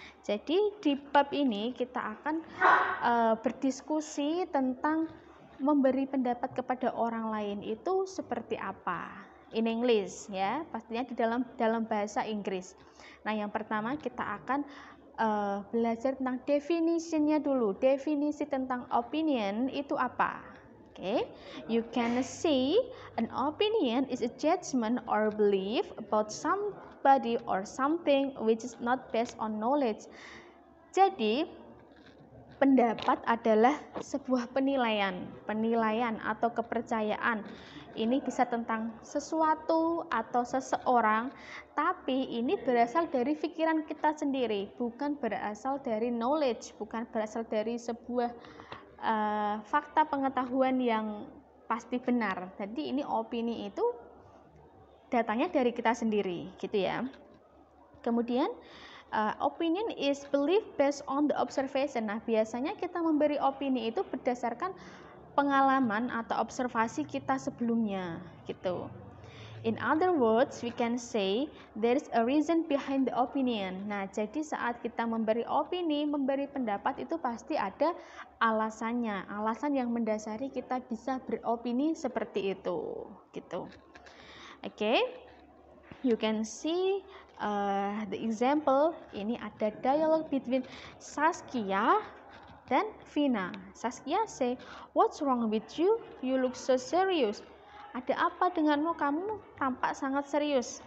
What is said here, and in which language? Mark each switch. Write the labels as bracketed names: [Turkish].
[Indonesian] Jadi di bab ini kita akan berdiskusi tentang memberi pendapat kepada orang lain itu seperti apa. [English] In English [Indonesian] ya, pastinya di dalam bahasa Inggris. Nah, yang pertama kita akan belajar tentang definisinya dulu. Definisi tentang opinion itu apa? [English] Okay, you can say an opinion is a judgment or belief about somebody or something which is not based on knowledge. [Indonesian] Jadi, pendapat adalah sebuah penilaian atau kepercayaan. Ini bisa tentang sesuatu atau seseorang, tapi ini berasal dari pikiran kita sendiri, bukan berasal dari knowledge, bukan berasal dari sebuah fakta pengetahuan yang pasti benar. Jadi ini opini itu datangnya dari kita sendiri, gitu ya. [English] Kemudian opinion is belief based on the observation. [Indonesian] Nah, biasanya kita memberi opini itu berdasarkan pengalaman atau observasi kita sebelumnya, gitu. [English] In other words, we can say there is a reason behind the opinion. [Indonesian] Nah, jadi saat kita memberi opini, memberi pendapat itu pasti ada alasannya, alasan yang mendasari kita bisa beropini seperti itu, gitu. [English] Okay, you can see the example. [Indonesian] Ini ada dialogue between Saskia dan Vina. [English] Saskia say, "What's wrong with you? You look so serious." [Indonesian] Ada apa denganmu? Kamu tampak sangat serius.